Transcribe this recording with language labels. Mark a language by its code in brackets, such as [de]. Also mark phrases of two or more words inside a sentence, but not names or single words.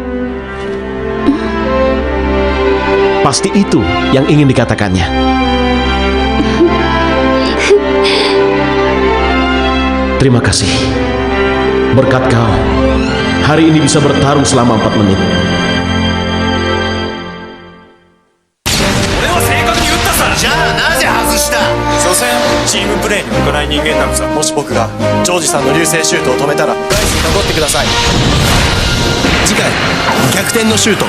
[id] Pasti itu yang ingin dikatakannya. Terima kasih. Berkat kau, hari ini bisa bertarung selama 4 menit. [ja] じゃあなぜ外した？所詮チームプレーに向かない人間なのさ。もし僕がジョージさんの流星シュートを止めたらガイスに残ってください。次回逆転のシュート。